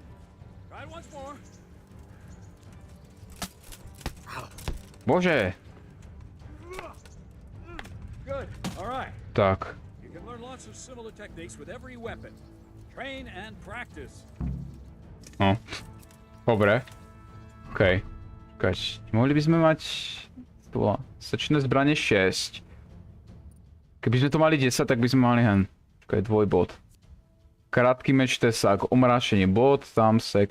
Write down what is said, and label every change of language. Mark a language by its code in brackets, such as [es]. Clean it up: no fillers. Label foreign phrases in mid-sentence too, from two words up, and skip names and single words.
[en] Try it once more. [sk] Bože. [en] Good. All right. [sk] Tak. [en] You can learn lots of similar techniques with every weapon. Train and practice. [sk] No. Dobre. Okej. Čakať. Mohli by sme mať... Sečné zbranie 6. Keby sme to mali 10, tak by sme mali hen. Čakaj, dvojbod. Krátky meč, tesák, omráčenie, bod, tam, sek.